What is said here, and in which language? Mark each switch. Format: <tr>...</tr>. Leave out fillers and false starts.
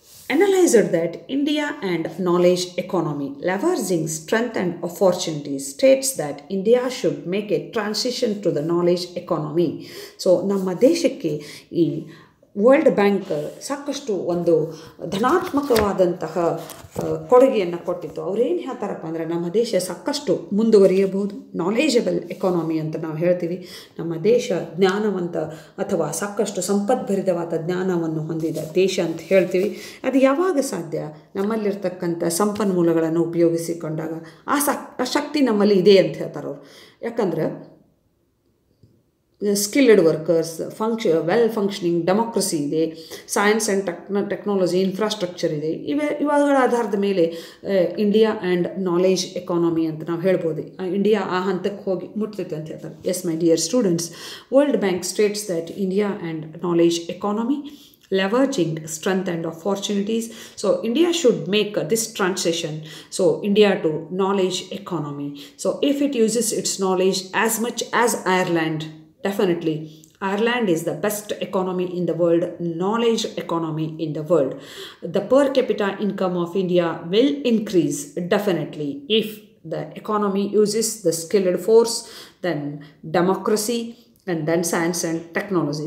<en>analyzed that India and knowledge economy, leveraging strength and opportunities, states that India should make a transition to the knowledge economy.</en> <kn>So, ನಮ್ಮ ದೇಶಕ್ಕೆ ಈ world bank ಸಾಕಷ್ಟು ಒಂದು ಧನಾತ್ಮಕವಾದಂತಹ ಕೊಡುಗೆಯನ್ನು ಕೊಟ್ಟಿತ್ತು. ಅವ್ರೇನು ಹೇಳ್ತಾರಪ್ಪ ಅಂದರೆ ನಮ್ಮ ದೇಶ ಸಾಕಷ್ಟು ಮುಂದುವರಿಯಬಹುದು, ನಾಲೆಜಬಲ್ ಎಕಾನಮಿ ಅಂತ ನಾವು ಹೇಳ್ತೀವಿ. ನಮ್ಮ ದೇಶ ಜ್ಞಾನವಂತ ಅಥವಾ ಸಾಕಷ್ಟು ಸಂಪದ್ಭರಿತವಾದ ಜ್ಞಾನವನ್ನು ಹೊಂದಿದ ದೇಶ ಅಂತ ಹೇಳ್ತೀವಿ. ಅದು ಯಾವಾಗ ಸಾಧ್ಯ? ನಮ್ಮಲ್ಲಿರ್ತಕ್ಕಂಥ ಸಂಪನ್ಮೂಲಗಳನ್ನು ಉಪಯೋಗಿಸಿಕೊಂಡಾಗ ಆ ಶಕ್ತಿ ನಮ್ಮಲ್ಲಿ ಇದೆ ಅಂತ ಹೇಳ್ತಾರೆ ಅವರು.</kn> <en>ಯಾಕಂದ್ರೆ skilled workers, well functioning democracy ಇದೆ, science and technology infrastructure ಇದೆ.</en> <kn>ಇವುಗಳ ಆಧಾರದ ಮೇಲೆ</kn> <en>India and knowledge economy</en> <kn>ಅಂತ ನಾವು ಹೇಳ್ಬೋದು.</kn> <en>India</en> <kn>ಆ ಹಂತಕ್ಕೆ ಹೋಗಿ ಮುಟ್ತೈತೆ ಅಂತ ಹೇಳ್ತಾರೆ.</kn> <en>Yes my dear students, world bank states that India and knowledge economy leveraging strength and opportunities. So India should make this transition, so India to knowledge economy. So if it uses its knowledge as much as Ireland, definitely Ireland is the best economy in the world, knowledge economy in the world. The per capita income of India will increase definitely if the economy uses the skilled force, then democracy, and then science and technology.</en>